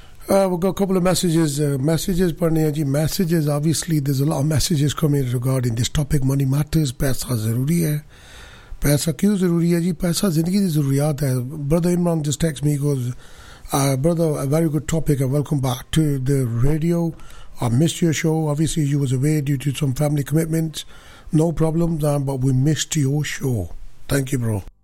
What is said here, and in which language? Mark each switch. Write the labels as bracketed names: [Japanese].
[English] We've got a couple of messages. Messages, obviously, there's a lot of messages coming in regarding this topic. Money matters. [Urdu] پیسہ ضروری ہے۔ پیسہ کیوں ضروری ہے جی؟ پیسہ زندگی کی ضروریات ہے۔ [English] Brother Imran just texts me, goes, brother, a very good topic and welcome back to the radio. I missed your show. Obviously, you was away due to some family commitments. No problem, but we missed your show. Thank you, bro.